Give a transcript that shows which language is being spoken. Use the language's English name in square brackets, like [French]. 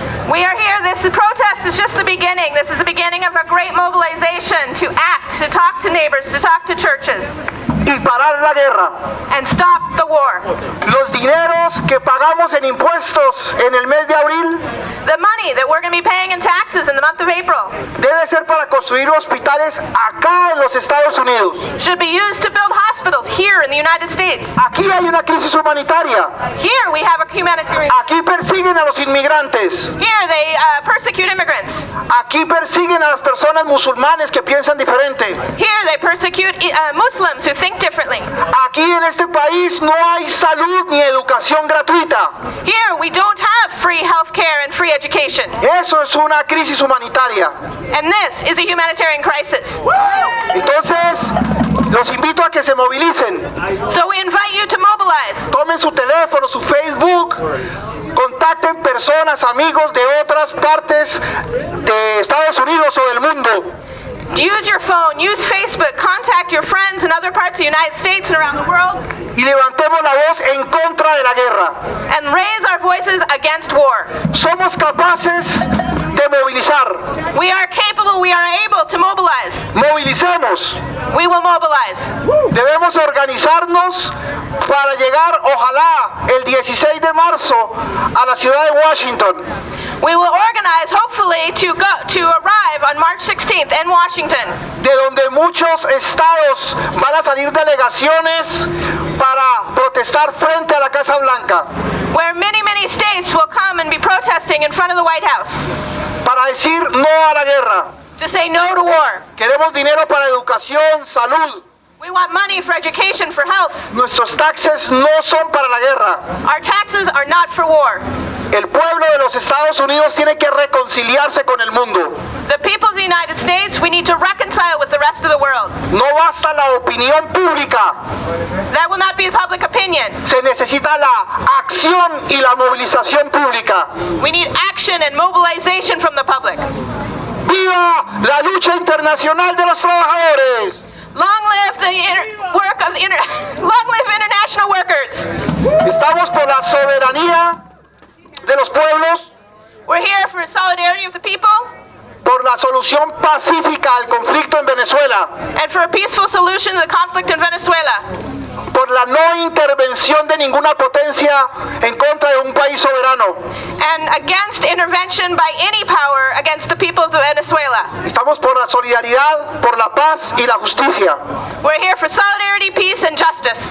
[English] We are here, this protest is just the beginning. This is the beginning of a great mobilization to act, to talk to neighbors, to talk to churches, [Spanish] Y parar la guerra. [English] and stop the war. [Spanish] Los dineros que pagamos en impuestos en el mes de abril [English] The money that we're going to be paying in taxes in the month of April [Spanish] debe ser para construir hospitales acá en los Estados Unidos. [English] should be used to build hospitals here in the United States. [Spanish] Aquí hay una crisis humanitaria. [English] Here we have a humanitarian. [Spanish] Aquí persiguen a los inmigrantes. [English] Here they persecute immigrants. [Spanish] Aquí persiguen a las personas musulmanes que piensan diferente. [English] Here they persecute Muslims who think differently. [Spanish] Aquí en este país no hay salud ni educación gratuita. [English] Here we don't have free health care and free education. [Spanish] Eso es una crisis humanitaria. [English] And this is a humanitarian crisis. [Spanish] Entonces, los invito a que se movilicen. [English] So we invite you to mobilize. [Spanish] Tomen su teléfono, su Facebook, contacten personas, amigos de otras partes de Estados Unidos o del mundo. [English] Use your phone, use Facebook, contact your friends in other parts of the United States and around the world, [Spanish] Y levantemos la voz en contra de la guerra. [English] and raise our voices against war. [Spanish] Somos capaces de movilizar. [English] We are capable, we are able to mobilize. [Spanish] Movilicemos. [English] We will mobilize. [Spanish] Debemos organizarnos para llegar, ojalá, el 16 de marzo a la ciudad de Washington. [English] We will organize, hopefully, to arrive on March 16th in Washington, [Spanish] De donde muchos estados van a salir delegaciones para protestar frente a la Casa Blanca, [English] where many states will come and be protesting in front of the White House [Spanish] para decir no a la guerra. [English] to say no to war. [Spanish] Queremos dinero para educación, salud. [English] We want money for education, for health. [Spanish] Nuestros taxes no son para la guerra. [English] Our taxes are not for war. [Spanish] El pueblo de los Estados Unidos tiene que reconciliarse con el mundo. [English] The people of the United States, we need to reconcile with the rest of the world. [Spanish] No basta la opinión pública, [English] That will not be public opinion. [Spanish] se necesita la acción y la movilización pública. [English] We need action and mobilization from the public. [Spanish] ¡Viva la lucha internacional de los trabajadores! [English] Long live the work of long live international workers. [Spanish] Estamos por la soberanía de los pueblos, [English] We're here for solidarity of the people, [Spanish] por la solución pacífica al conflicto en Venezuela, [English] and for a peaceful solution to the conflict in Venezuela, [Spanish] por la no intervención de ninguna potencia en contra de un país soberano. [English] and against intervention by any power against the people of Venezuela. [Spanish] Estamos por la solidaridad, por la paz y la justicia. [English] We're here for solidarity, peace, and justice.